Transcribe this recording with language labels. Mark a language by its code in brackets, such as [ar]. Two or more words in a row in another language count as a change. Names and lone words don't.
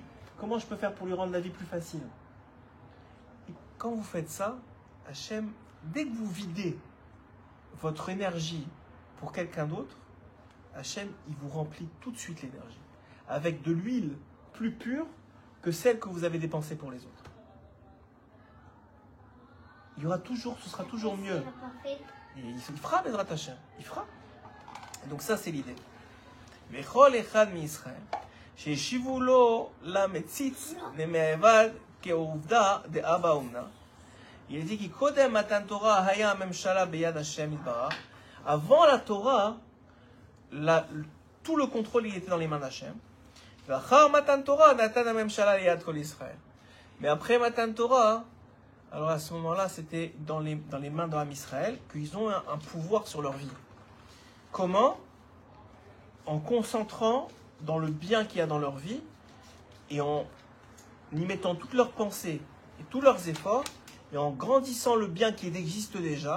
[fr] Comment je peux faire pour lui rendre la vie plus facile? Et quand vous faites ça, Hachem, dès que vous videz votre énergie pour quelqu'un d'autre, Hachem, il vous remplit tout de suite l'énergie. Avec de l'huile plus pure que celle que vous avez dépensée pour les autres. Il y aura toujours, ce sera toujours mieux. Et il fera, [he] בעזרת השם. [fr] Il fera. Et donc ça, c'est l'idée. [he] וכל אחד מישראל שישבו לו למציץ למיעבד כעובדא דאבא אומנא. [fr] Il dit que [he] קודם מתן תורה היה ממשלה ביד השם יתברך. [fr] Avant la Torah, tout le contrôle il était dans les mains d'Hachem. [he] ואחר מתן תורה נתן ממשלה ליד כל ישראל. [fr] Mais après Matan Torah, alors à ce moment-là, c'était dans les mains d'Am Israël qu'ils ont un pouvoir sur leur vie. Comment? En concentrant dans le bien qu'il y a dans leur vie et en y mettant toutes leurs pensées et tous leurs efforts et en grandissant le bien qui existe déjà.